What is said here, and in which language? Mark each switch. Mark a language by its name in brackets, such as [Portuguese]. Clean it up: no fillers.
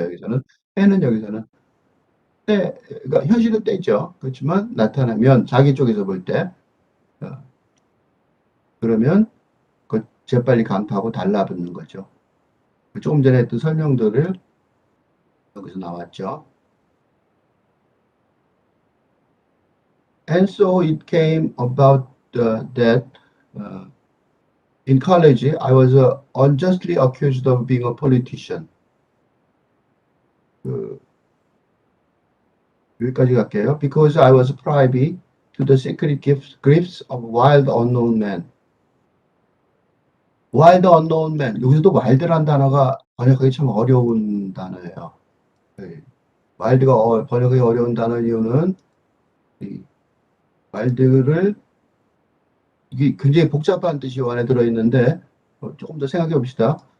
[Korean] 여기서는 때는 여기서는 때, 그러니까 현실은 때죠. 그렇지만 나타나면 자기 쪽에서 볼 때, 어, 그러면 그 재빨리 강타하고 달라붙는 거죠. 조금 전에 했던 설명들을 여기서 나왔죠. [English] And so it came about that uh, in college I was unjustly accused of being a politician. [Korean] 그, 여기까지 갈게요. [English] Because I was privy to the secret grips of wild unknown men. [Korean] 와일드 언노운 맨 여기서도 와일드란 단어가 번역하기 참 어려운 단어예요. 네. 와일드가 번역하기 어려운 단어 이유는 이 와일드를 이게 굉장히 복잡한 뜻이 안에 들어있는데 조금 더 생각해 봅시다.